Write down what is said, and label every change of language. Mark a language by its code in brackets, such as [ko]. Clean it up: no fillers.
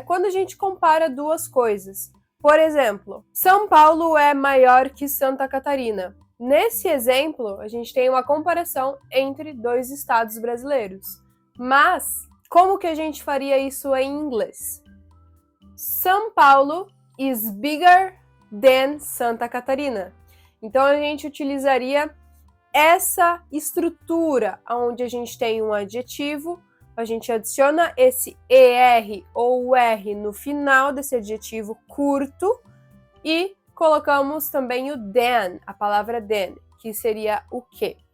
[pt] Quando a gente compara duas coisas. Por exemplo, São Paulo é maior que Santa Catarina. Nesse exemplo, a gente tem uma comparação entre dois estados brasileiros. Mas, como que a gente faria isso em inglês? [en] São Paulo is bigger than Santa Catarina. [pt] Então, a gente utilizaria essa estrutura, onde a gente tem um adjetivo, a gente adiciona esse ER ou R no final desse adjetivo curto e colocamos também o than, a palavra than, que seria o quê?